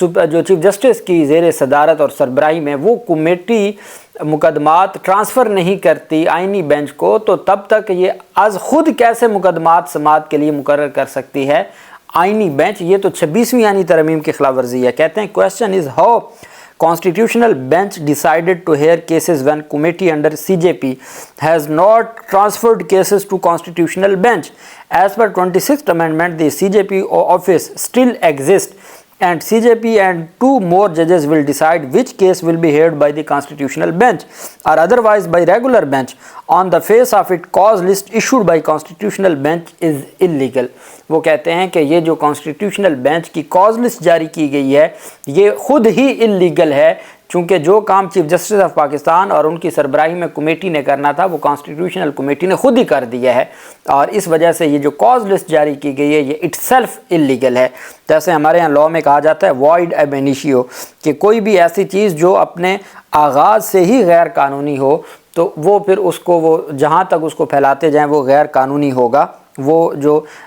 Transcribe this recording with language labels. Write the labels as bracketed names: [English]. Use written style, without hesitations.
[Urdu] جو chief justice کی زیر صدارت اور سربراہی میں وہ کمیٹی مقدمات ٹرانسفر نہیں کرتی آئینی بینچ کو، تو تب تک یہ از خود کیسے مقدمات سماعت کے لیے مقرر کر سکتی ہے آئینی بینچ؟ یہ تو 26ویں آئینی ترمیم کی خلاف ورزی ہے۔ کہتے ہیں [English] Question is how Constitutional bench decided to hear cases when committee under CJP has not transferred cases to constitutional bench. As per 26th amendment, the CJP office still exists and CJP and 2 more judges will decide which case will be heard by the constitutional bench or otherwise by regular bench. On the face of it, cause list issued by constitutional bench is illegal. [Urdu] وہ کہتے ہیں کہ یہ جو constitutional bench کی cause list جاری کی گئی ہے یہ خود ہی انلیگل ہے، چونکہ جو کام چیف جسٹس آف پاکستان اور ان کی سربراہی میں کمیٹی نے کرنا تھا وہ کانسٹیٹیوشنل کمیٹی نے خود ہی کر دیا ہے، اور اس وجہ سے یہ جو کاز لسٹ جاری کی گئی ہے یہ [English] itself illegal [Urdu] ہے۔ جیسے ہمارے یہاں لاء میں کہا جاتا ہے وائڈ ایب انیشیو، کہ کوئی بھی ایسی چیز جو اپنے آغاز سے ہی غیر قانونی ہو تو وہ پھر اس کو وہ جہاں تک اس کو پھیلاتے جائیں وہ غیر قانونی ہوگا۔ وہ جو